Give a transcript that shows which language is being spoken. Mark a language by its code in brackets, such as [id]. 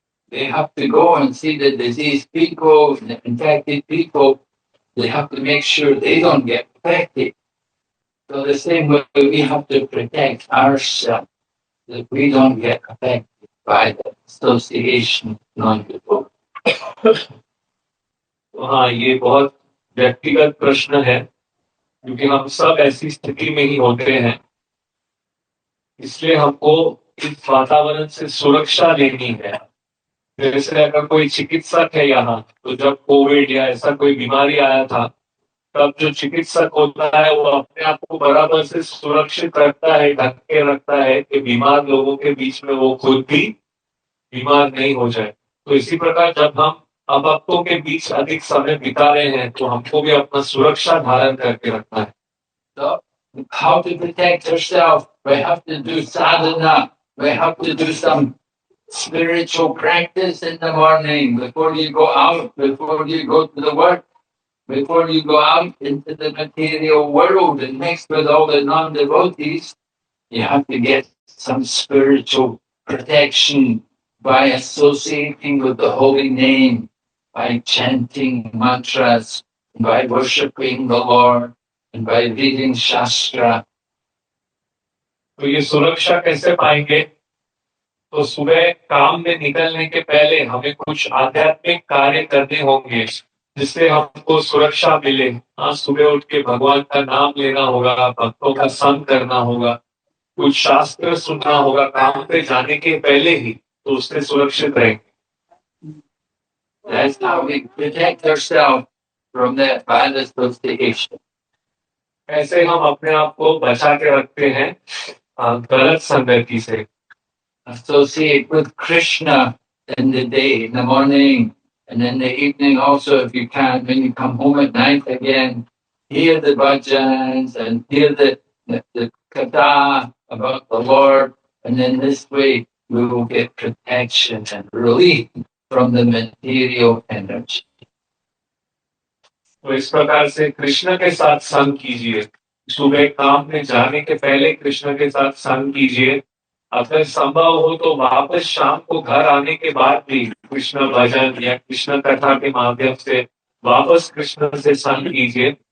[en] They have to go and see the diseased people, the infected people. They have to make sure they don't get infected. So the same way we have to protect ourselves that we don't get affected by the association of non-devotees. [hi] हाँ, ये बहुत व्यक्तिगत प्रश्न है क्योंकि हम सब ऐसी स्थिति में ही होते हैं. इसलिए हमको इस वातावरण से सुरक्षा लेनी है. जैसे अगर कोई चिकित्सक है यहाँ, तो जब कोविड या ऐसा कोई बीमारी आया था, तब जो चिकित्सक होता है वो अपने आप को बराबर से सुरक्षित रखता है, ढक के रखता है कि बीमार लोगों के बीच में वो खुद भी बीमार नहीं हो जाए. तो इसी प्रकार जब हम भक्तों के बीच अधिक समय बिता रहे हैं, तो हमको भी अपना सुरक्षा धारण करके रखना है. [en] So, how to protect yourself? We have to do sadhana. We have to do some spiritual practice in the morning before you go out, before you go to the work, before you go out into the material world and mix with all the non-devotees. You have to get some spiritual protection by associating with the holy name, by chanting mantras, by worshipping the Lord, and by reading Shastra. [hi] तो ये सुरक्षा कैसे पाएंगे? तो सुबह काम में निकलने के पहले हमें कुछ आध्यात्मिक कार्य करने होंगे जिससे हमको सुरक्षा मिले. हाँ, सुबह उठ के भगवान का नाम लेना होगा, भक्तों का संग करना होगा, कुछ शास्त्र सुनना होगा काम पे जाने के पहले ही, तो उससे सुरक्षित रहेंगे. [en] That's how we protect ourselves from that bad association. [hi] ऐसे हम अपने आप को बचा के रखते हैं गलत संगति से. [en] Associate with Krishna in the day, in the morning, and in the evening also if you can, when you come home at night again, hear the bhajans and hear the katha about the Lord, and in this way we will get protection and relief from the material energy. [hi] तो इस प्रकार से कृष्ण के साथ संग कीजिए. सुबह काम में जाने के पहले कृष्ण के साथ संग कीजिए. अगर संभव हो तो वापस शाम को घर आने के बाद भी कृष्ण भजन या कृष्ण कथा के माध्यम से वापस कृष्ण से संग कीजिए.